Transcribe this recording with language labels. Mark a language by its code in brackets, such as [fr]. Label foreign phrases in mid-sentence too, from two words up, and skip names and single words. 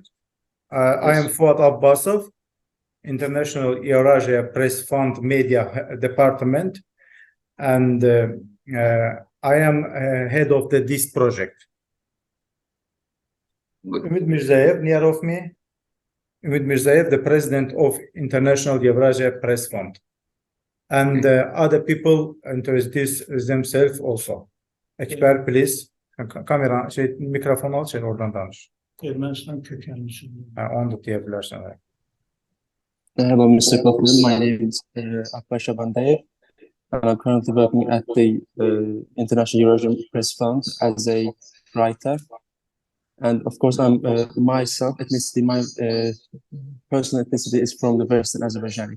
[en] I am Fuat Abbasov, International Eurasia Press Fund Media Department, and I am head of this project. Ümit Mirzayev, near of me. Ümit Mirzayev, the president of International Eurasia Press Fund. And other people introduce themselves also. Ekber, please. [az] Kamera, mikrofon al, oradan danış. [tr] Ermənistan kökenlisi. Onu da diyebilirsin. [en] Hello, Mr. Kotler. My name is Akbar Shabandayev. I'm currently working at the International Eurasian Press Fund as a writer. And of course, I'm myself, ethnicity, my personal ethnicity is from the Western Azerbaijani.